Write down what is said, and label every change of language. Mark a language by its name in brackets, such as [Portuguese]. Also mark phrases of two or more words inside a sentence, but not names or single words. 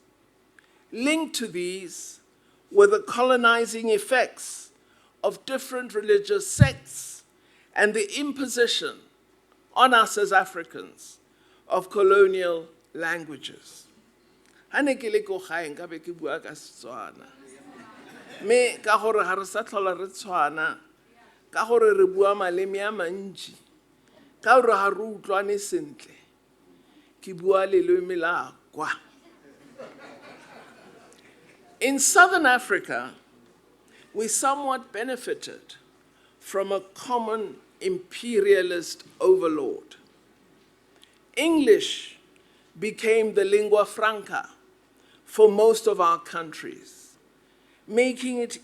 [English] Linked to these were the colonizing effects of different religious sects and the imposition on us as Africans of colonial languages. [Tswana] Me ka gore ha re sa tlhola re tshwana, ka gore re bua maleme a mantši, ka gore ha re utlwane sentle, ke bua leleme la kwa. [English] In Southern Africa, we somewhat benefited from a common imperialist overlord. English became the lingua franca for most of our countries, making it